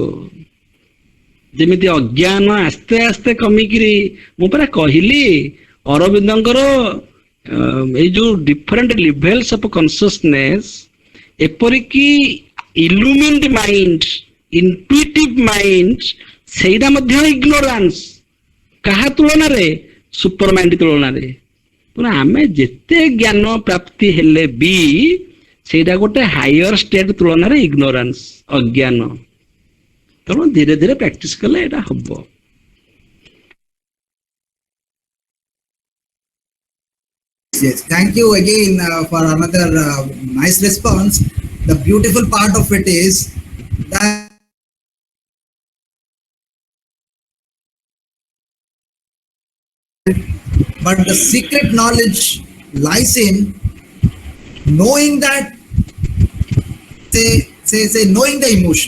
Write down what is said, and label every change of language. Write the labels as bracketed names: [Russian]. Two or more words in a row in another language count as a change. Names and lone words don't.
[Odia] ଯେମିତି ଅଜ୍ଞାନ ଆସ୍ତେ ଆସ୍ତେ କମିକିରି, ମୁଁ ପରା କହିଲି ଅରବିନ୍ଦଙ୍କର ଏଇ ଯୋଉ [English] different levels of consciousness, [Odia] ଏପରିକି [English] illumined mind, intuitive mind, [Odia] ସେଇଟା ମଧ୍ୟ ଇଗ୍ନୋରାନ୍ସ। କାହା ତୁଳନାରେ? [English] super mind [Odia] ତୁଳନାରେ। ତେଣୁ ଆମେ ଯେତେ ଜ୍ଞାନ ପ୍ରାପ୍ତି ହେଲେ ବି ସେଇଟା ଗୋଟେ [English] higher state [Odia] ତୁଳନାରେ ଇଗ୍ନୋରାନ୍ସ, ଅଜ୍ଞାନ। ତେଣୁ ଧୀରେ ଧୀରେ ପ୍ରାକ୍ଟିସ କଲେ ଏଇଟା ହବ। [English] Yes, thank you again for another nice response. The beautiful part of it is that but the secret knowledge lies in knowing that, say knowing the emotion.